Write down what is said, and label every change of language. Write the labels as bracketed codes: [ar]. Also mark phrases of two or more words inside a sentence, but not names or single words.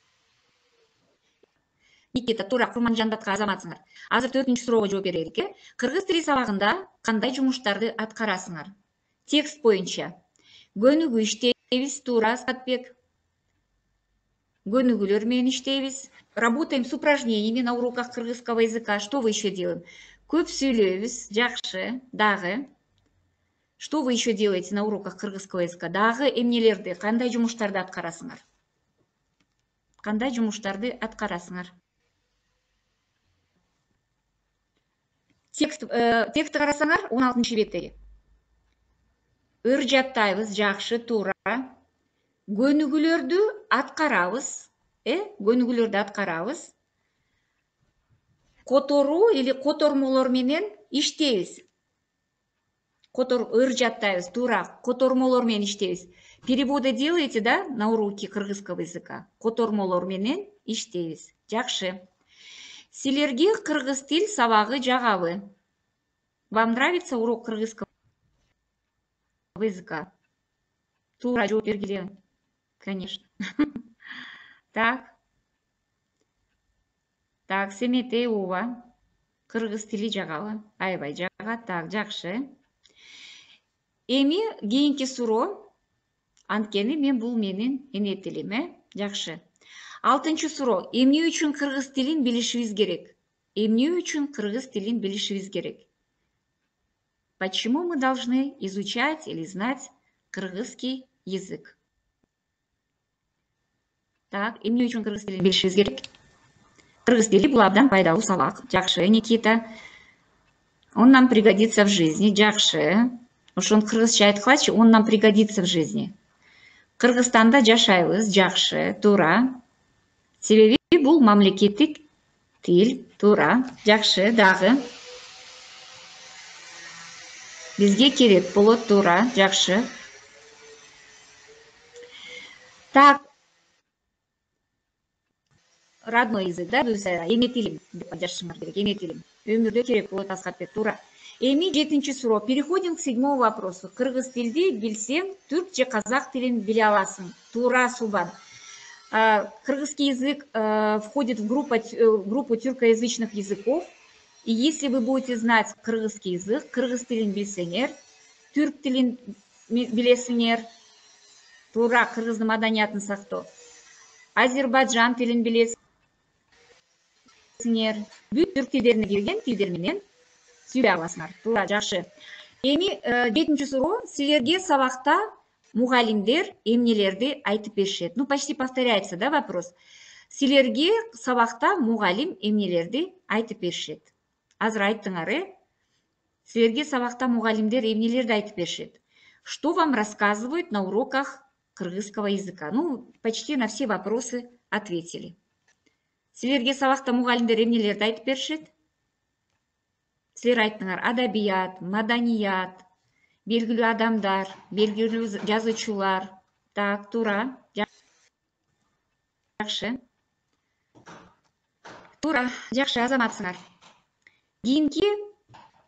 [ky] Никита, туура, Курманжанбатка Азаматсыңар. Азыр 4-чү суроого жооп берелик. Кыргыз тили сабагында кандай жумуштарды аткарасыңар? Текст боюнча. Көнүгүү иштейбиз. Туура, Аскатбек. Көнүгүүлөр менен иштейбиз. [ru] Работаем с упражнениями на уроках кыргызского языка. Что вы еще делаем? [ky] Көп сүйлөйбүз. Жакшы. Дагы. [ru] Что вы еще делаете на уроках кыргызского языка? [ky] Дагы эмнелерди, кандай жумуштарды аткарасыңар? Кандай жумуштарды аткарасыңар? Текстти карасаңар, 16-чы беттеги. Ыр жаттайбыз. Жакшы, туура. Көнүгүүлөрдү аткарабыз. Көнүгүүлөрдү аткарабыз. Которуу или котормолор менен иштейбиз. Ыр жаттайбыз. Туура, котормолор менен иштейбиз. [ru] Переводы делаете, да, на уроки кыргызского языка? [ky] Котормолор менен иштейбиз. Жакшы. Силерге кыргыз тил сабагы жагабы? [ru] Вам нравится урок кыргызского языка? [ky] Туура, жооп бергиле. Конечно. Так, Семетей Ова. Кыргыз тили жагабы? Аябай жагат. Так, жакшы. Эми кийинки суроо. Анткени бул менин эне тилим, Жакшы. 6-чы суроо. Эмне үчүн кыргыз тилин билишибиз керек? Эмне үчүн кыргыз тилин билишибиз керек? [ru] Почему мы должны изучать или знать кыргызский язык? [ky] Так, эмне үчүн кыргыз тилин билишибиз керек? Кыргыз тили бул абдан пайдалуу сабак. Жакшы, Никита. [ru] Он нам пригодится в жизни. [ky] Жакшы. Ошону кыргызча айткылачы, [ru] он нам пригодится в жизни. [ky] Кыргызстанда жашайбыз. Жакшы, туура. Себеби бул мамлекеттик тил. Туура. Жакшы. Дагы бизге керек болот. Туура. Жакшы. [ru] Так, родной язык, [ky] да, эне тилим деп жазышыңар керек. Эне тилим. Өмүрдө керек болот. Аскатбек. Туура. Эми 7-чи суроо. [ru] Переходим к 7-му вопросу. [ky] Кыргыз тилди билсең, түрк же казак тилин биле аласың. Туура, Субан. [ru] Кыргызский язык входит в группу тюркоязычных языков. И если вы будете знать кыргызский язык, [ky] кыргыз тилин билсеңер, түрк тилин билесиңер, туура, кыргыздын маданиятын сактоо. Азербайджан тилин билесиңер. Бүт түрк тилдерине кирген тилдер менен сүйлөй аласыңар. Туура, жакшы. Эми 7-чи суроо. Силерге сабакта мугалимдер эмнелерди айтып беришет? [ru] Ну, почти повторяется, да, вопрос. [ky] Силерге сабакта мугалим эмнелерди айтып беришет? Азыр айттыңар, Силерге сабакта мугалимдер эмнелерди айтып беришет? [ru] Что вам рассказывают на уроках кыргызского языка? Ну, почти на все вопросы ответили. [ky] Силерге сабакта мугалимдер эмнелерди айтып беришет? Силер айттыңар, адабият, маданият, белгилүү адамдар, белгилүү жазуучулар. Так, туура. Жакшы. Туура, жакшы, Азаматсыңар.